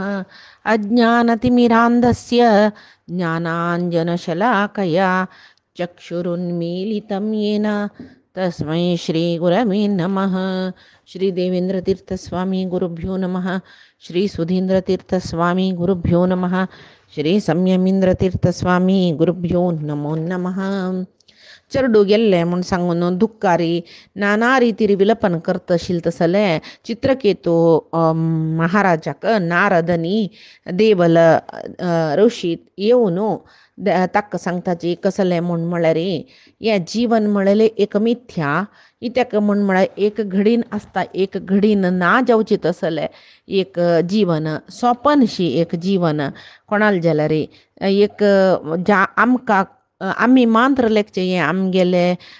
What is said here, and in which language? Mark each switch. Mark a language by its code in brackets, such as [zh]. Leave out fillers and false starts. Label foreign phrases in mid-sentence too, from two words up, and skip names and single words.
[sa] अज्ञानतिमिरान्धस्य ज्ञानाञ्जनशलाकया चक्षुरुन्मीलितं येन तस्मै श्रीगुरवे नमः। श्री देवेंद्रतीर्थस्वामी गुरुभ्यो नमः। श्री सुधींद्रतीर्थस्वामी गुरुभ्यो नमः. श्री संयमींद्रतीर्थस्वामी गुरुभ्यो नमो नमः. [kok] चरडू गेल्ले म्हूण सांगून दुःखारी नाना रितीरी विलपन करत आशिल्ले तसले चित्रकेतू महाराजाक नारदनी देवल ऋषीत येवन ताका सांगताची कसले म्हूण म्हळ्यार हे जीवन म्हळेले एक मिथ्या इत्याक म्हूण म्हळ्यार एक घडीन आसता एक घडीन ना जावची तसले एक जीवन सोपनशी एक जीवन कोणाल जाल्यार एक ज्या आमकां आमी मांत्र लेखचे हे आमगेले